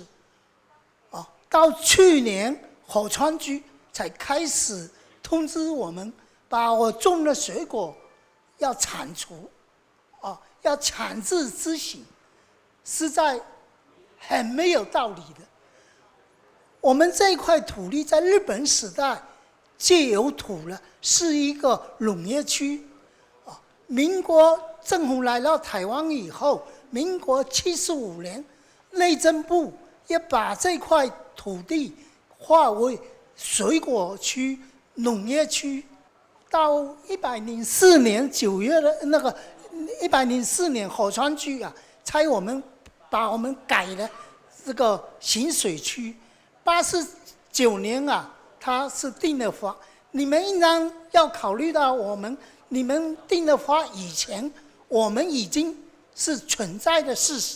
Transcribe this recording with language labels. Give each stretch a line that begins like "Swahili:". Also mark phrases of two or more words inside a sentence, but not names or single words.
Chinese: 到去年河川局才開始通知我們，把我種的水果要鏟除，要強制執行，實在很沒有道理的。我們這塊土地在日本時代借有土了，是一個農業區，民國政府来到台湾以后，民国75年，内政部也把这块土地划为水果区、农业区。到104年9月的那个104年河川区啊，才把我们改了这个行水区。89年啊，他是定了法，你们应当要考虑到你们定了法以前，我们已经是存在的事实。